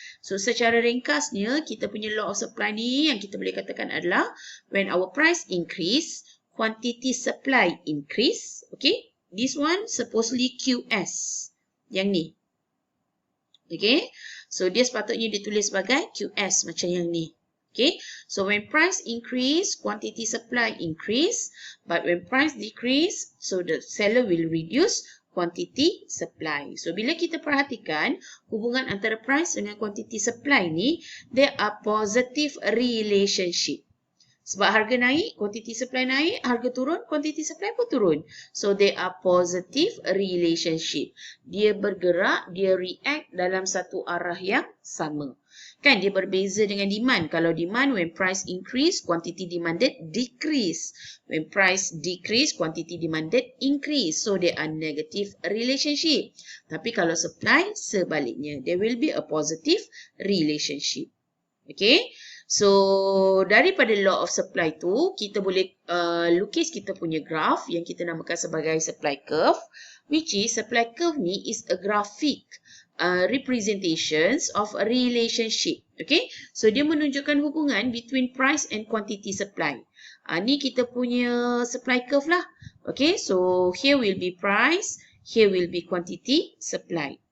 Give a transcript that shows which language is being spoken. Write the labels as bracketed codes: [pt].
[ms] So secara ringkasnya, kita punya law of supply ni yang kita boleh katakan adalah [en] when our price increase, quantity supply increase. Okay, this one supposedly QS [ms] yang ni. Okay, so dia sepatutnya ditulis sebagai QS macam yang ni. [en] Okay, so when price increase, quantity supply increase, but when price decrease, so the seller will reduce quantity supply. [ms] So bila kita perhatikan hubungan antara price dengan quantity supply ni, [en] there are positive relationship. [ms] Sebab harga naik, quantity supply naik, harga turun, quantity supply pun turun. [en] So there are positive relationship. [ms] Dia bergerak, dia react dalam satu arah yang sama. Kan dia berbeza dengan demand. [en] Kalau demand, when price increase, quantity demanded decrease. When price decrease, quantity demanded increase. So there are negative relationship. [ms] Tapi kalau supply, sebaliknya. [en] There will be a positive relationship. Okay. [ms] So daripada law of supply tu, kita boleh lukis kita punya graph yang kita namakan sebagai supply curve. [en] Which is, supply curve ni is a graphic representations of a relationship. Okay, so [ms] dia menunjukkan hubungan [en] between price and quantity supply. [ms] Ni kita punya supply curve lah. [en] Okay, so here will be price, here will be quantity supply.